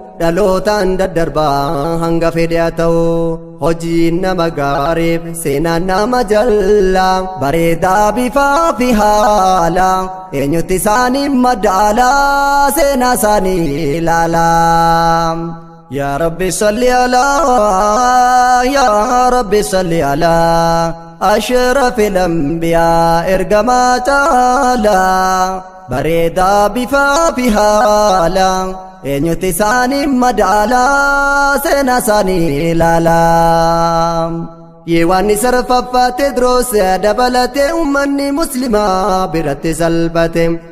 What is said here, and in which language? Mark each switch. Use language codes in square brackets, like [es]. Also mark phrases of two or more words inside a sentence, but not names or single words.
[om] Dhalootaan daddarbaa hanga fedhe haa ta'u. Hojiin nama gaariif seenaan nama jallaa, bareedaa bifaa fi haala. Eenyutti isaanii madaala, seenaa isaanii ilaala. [ar] يا رب صل على، يا رب صل على أشرف الأنبياء، [om] ergamaa taala. Bareedaa bifaa fi haala, eenyutti isaanii madaala, seenaa isaanii ilaala. Yee waan isa rafaffaate Tewodiroos dabalatee uummanni muslimaa biratti salphate.